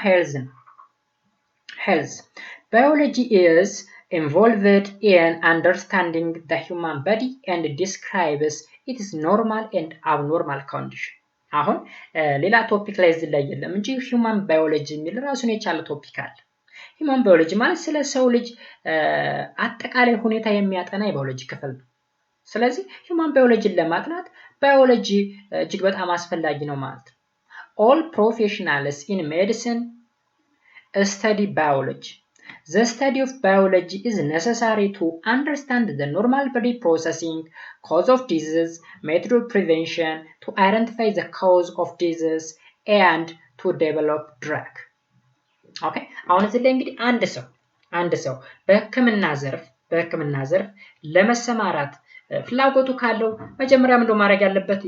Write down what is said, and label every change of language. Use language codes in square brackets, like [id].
[am] ሄልዝ ነው። [en] ሄልዝ ባዮሎጂ is involved in understanding the human body and describes its normal and abnormal condition. [am] አሁን ሌላ ቶፒክ ላይ እዚህ ላይ የለም እንጂ ሂውማን ባዮሎጂ የሚል ራሱን የቻለ ቶፒክ አለ። ሂውማን ባዮሎጂ ማለት ስለ ሰው ልጅ አጠቃላይ ሁኔታ የሚያጠና የባዮሎጂ ክፍል ነው። ስለዚህ ሂውማን ባዮሎጂን ለማጥናት ባዮሎጂ እጅግ በጣም አስፈላጊ ነው ማለት ነው። [en] all professionals in medicine study biology. The study of biology is necessary to understand the normal body processing, cause of disease, method of prevention, to identify the cause of disease, and to develop drug. Okay? [am] አሁን እዚህ ላይ እንግዲህ አንድ ሰው በሕክምና ዘርፍ ለመሰማራት ፍላጎቱ ካለው መጀመሪያ ምንድነው ማድረግ ያለበት?